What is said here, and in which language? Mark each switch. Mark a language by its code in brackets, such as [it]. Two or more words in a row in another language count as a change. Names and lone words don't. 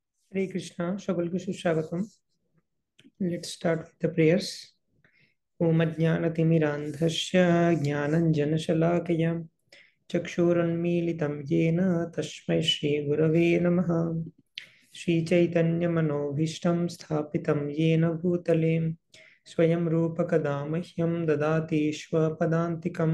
[bn] হরে কৃষ্ণ, সকলকে সুস্বাগতম। [en] Let's start with the prayers. [sa] ওম অজ্ঞানতিমিরান্ধস্য জ্ঞানাঞ্জনশলাকয়া চক্ষুরুন্মীলিतं येन तस्मै श्रीगुरवे नमः। श्रीचैतन्यमनोभीष्टं स्थापितं येन भूतले स्वयं रूपकदा मह्यं ददाति स्वपदान्तिकं।